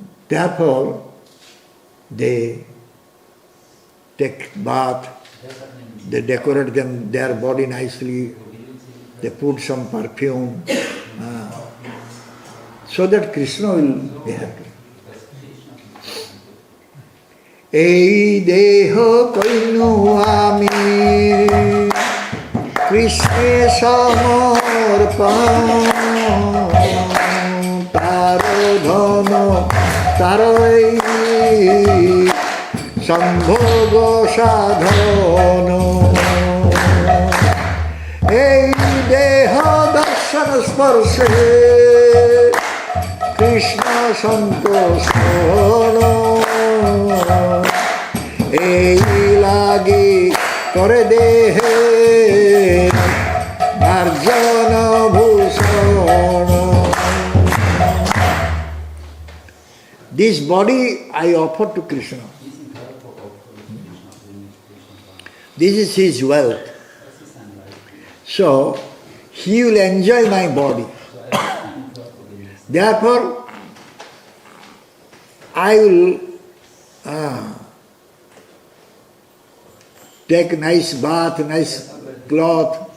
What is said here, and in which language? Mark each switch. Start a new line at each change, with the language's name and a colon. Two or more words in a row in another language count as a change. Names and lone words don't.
English: Therefore, they take bath, they decorate their body nicely, they put some perfume, so that Krishna will be happy.
Bangla: এই দেহ কৈনু আমি কৃষ্ণ সমর্পণ তাঁর ধন তারই সম্ভোগ সাধন এই দেহ দর্শন স্পর্শে কৃষ্ণ সন্তোষণ এই লাগি করে দেহে মার্জন ভূষণ
English: This body I offer to Krishna. This is his wealth. So he will enjoy my body. Therefore I will take nice bath, nice cloth.